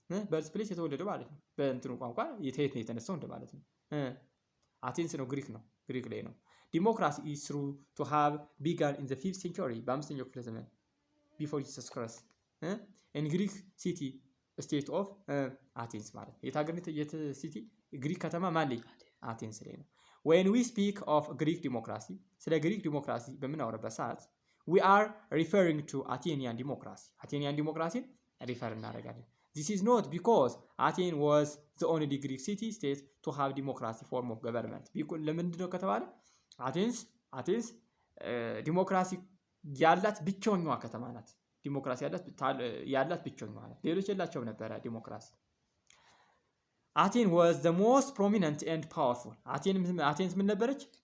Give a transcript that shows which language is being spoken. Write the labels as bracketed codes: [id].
[am] birthplace የተወለደው ማለት ነው በእንትኑ ቋንቋ የት ነው የተነሳው እንደማለት ነው። አቴንስ ነው፣ ግሪክ ነው፣ ግሪክ ላይ ነው። [en] democracy is through to have begun in the 5th century [am] በአምስተኛው ክፍለ ዘመን [en] before Jesus Christ in Greek city state of Athens [am] ማለት ነው። የት ሲቲ ግሪክ ከተማ ማለት አቴንስ ላይ ነው። [en] when we speak of Greek democracy [am] ስለ ግሪክ ዲሞክራሲ በምናወራበት ሰዓት [en] we are referring to Athenian democracy [am] አቴኒያን ዲሞክራሲን ሪፈር እናደርጋለን። [en] This is not because Athens was the only Greek city state to have democracy form of government. [am] ለምንድን ነው ከተባለ አቴንስ ዲሞክራሲ ያላት ብቸኛዋ ከተማ ናት። ዲሞክራሲ ያላት ብቸኛዋ ናት። ሌሎች የላቸውም ነበረ ዲሞክራሲ። [en] Athens was the most prominent and powerful. [am] Athens ምን ነበረች?